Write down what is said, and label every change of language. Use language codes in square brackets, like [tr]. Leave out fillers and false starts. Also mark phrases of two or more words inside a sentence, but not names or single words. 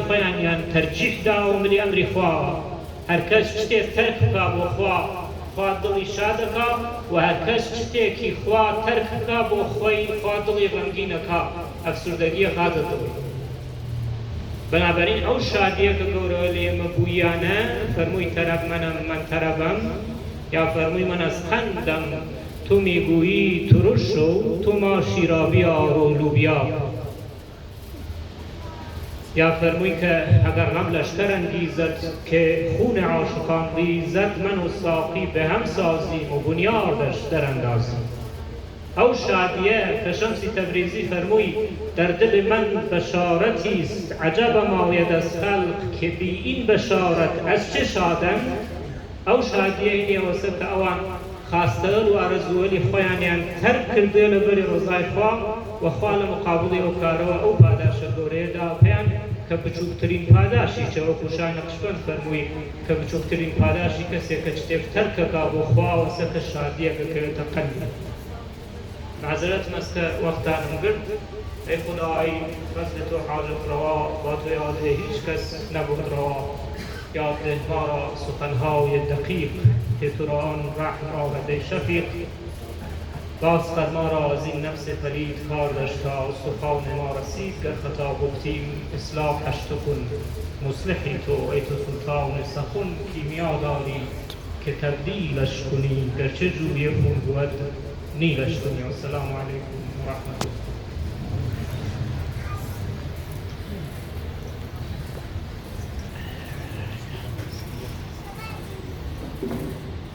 [ckb] خۆیانیان تەرجیح داوە و ملی ئەمری خواوە هەر کەس شتێک تەرک بکا بۆ خوا خوا دڵی شادەکا و هەر کەس شتێکی خوا تەرک بکا بۆ خۆی خوا دڵی غەمگینەکا ئەفسوردەگیە خاتە دڵی بەنابەرین ئەو شادیە کە گەورەوە لە ئێمە بوویانە فەرمووی تەرەبمەنە من تەرەبەم یا فەرمووی [fa] من از خندم تو میگویی ترش شو تو ماشی را بیار و لوبیا [ckb] یا فرموی [fa] که اگر غم لشکر انگیزد که خون عاشقان ریزد من و ساقی به هم سازیم و بنیادش در اندازیم [ckb] او شادیه که شمس تبریزی فرموی [fa] در دل من بشارتی است عجب ماید از خلق که بی این بشارت از چه شادم [ckb] او شادیه اینه واسه که اوان خواستن و آرزولی خۆیانیان تەرک کردێ لە بەری ڕۆزای خوا و خوا لە مقابڵی ئەو کارەوە ئەو پاداشە گەورەیەدا پێیان کە بچووکترین پاداشی چەوەکو شای نەقشبەند فەرمووی کە بچووکترین پاداشی کەسێک کە شتێک تەرکەکا بۆ خوا وەسە کە شادیەکە کەوێتە قەلبی معذرت مەستە وەختانم گرت ئەی خودای فەزل تۆ حاجەت ڕەوا با تۆ یادێ هیچ کەس نەبوت ڕەوا یادێ [fa] ما را سخنهای دقیق که تو را آن رحم آورده شفیق باز فرما را از این نفس پلید کار داشت تا سخن ما رسید گر خطا گفتیم اصلاحش تو کن مصلحی تو ای تو سلطان سخن کیمیا داری که تبدیلش کنی گرچه جوی خون بود نیلش کنی. [ar] السلام علیکم و رحمت الله. [en] Thank you.